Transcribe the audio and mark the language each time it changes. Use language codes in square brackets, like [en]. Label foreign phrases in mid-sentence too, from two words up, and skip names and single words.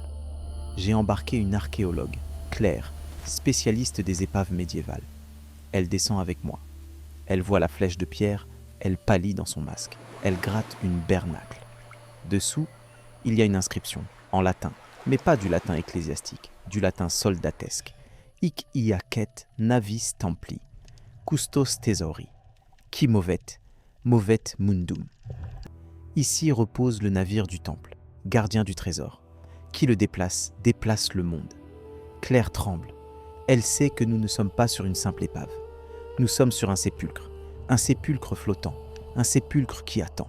[fr] J'ai embarqué une archéologue, Claire, spécialiste des épaves médiévales. Elle descend avec moi. Elle voit la flèche de pierre, elle pâlit dans son masque. Elle gratte une bernacle. Dessous, il y a une inscription, en latin, mais pas du latin ecclésiastique, du latin soldatesque. [la] Hic iacet navis templi, custos thesauri, qui movet mundum. [fr] Ici repose le navire du temple, gardien du trésor. Qui le déplace le monde. Claire tremble. Elle sait que nous ne sommes pas sur une simple épave. Nous sommes sur un sépulcre flottant, un sépulcre qui attend.